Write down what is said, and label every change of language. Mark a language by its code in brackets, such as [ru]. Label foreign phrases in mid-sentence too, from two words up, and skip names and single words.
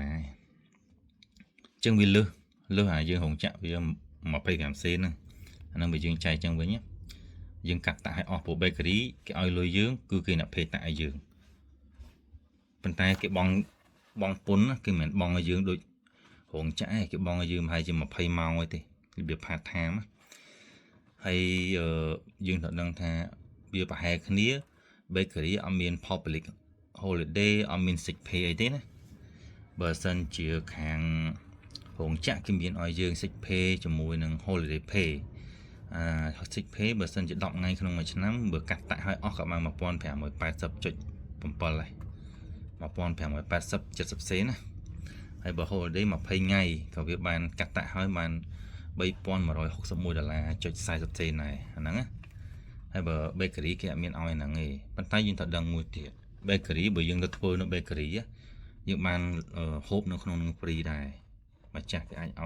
[km] ចឹងវាលើសអាយើងរោងចក្រវា25សេនហ្នឹងអាហ្នឹងបើយើងចែកចឹងវិញយើងកាត់តាក់ឲ្យអស់ព្រោះ bakery គេឲ្យលុយយើងគឺគេអ្នកភេតាក់ឲ្យយើងប៉ុន្តែគេបងពុនគេមិនបងឲ្យយើង ដូចរោងចក្រគេបងឲ្យយើងប្រហែលជា20ម៉ោងឯទេរបៀប [en] part time [km] ហើយយើងត្រូវដឹងថា វាប្រហែលគ្នា bakery អត់មាន [en] public holiday [km] អត់មាន [en] sick pay [km] អីទេណាបើសិនជាខាងរោងចក្រគេមានឲ្យយើង [en] sick pay [km] ជាមួយនឹង [en] holiday pay sick pay [km] បើសិនជា10ថ្ងៃក្នុងមួយឆ្នាំបើកាត់តាក់ឲ្យអស់ក៏បាន 1580.7 ដែរ 1580.70 សេនណាហើយបើ holiday 20ថ្ងៃក៏វាបានកាត់តាក់ឲ្យបាន $3161.40 សេនដែរអាហ្នឹងណាហើយបើ bakery គេអត់មានឲ្យហ្នឹងទេប៉ុន្តែយើងត្រូវដឹងមួយទៀត bakery បើយើងទៅធ្វើនៅ bakery យើងបានហូបនៅក្នុងនឹង free ដែរម្ចាស់គេអាចឲ្យ